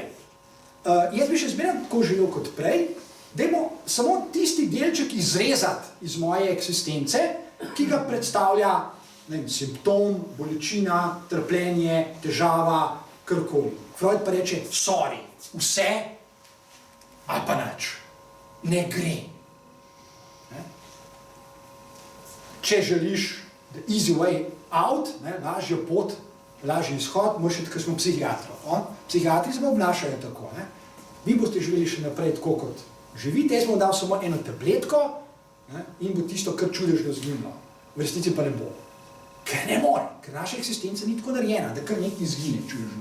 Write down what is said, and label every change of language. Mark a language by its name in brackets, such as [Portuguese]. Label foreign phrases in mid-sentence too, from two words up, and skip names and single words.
[Slovenian] Jaz bi še zmeraj tako želel kot prej, dajmo samo tisti delček izrezati iz moje eksistence, ki ga predstavlja simptom, bolečina, trpljenje, težava, karkoli. Freud pa reče, sorry, vse ali pa nič. Ne gre. Če želiš [English] the easy way out, [Slovenian] lažjo pot, lažji izhod, moraš iti, ker smo psihiatrov. Psihiatri se obnašajo tako. Vi boste živeli še naprej tako, kot živite, jaz bom dal samo eno tabletko in bo tisto, kar čudežno zginilo. V resnici pa ne bo. Ker ne more, ker naša eksistenca ni tako narejena, da kar nekaj izgine čudežno.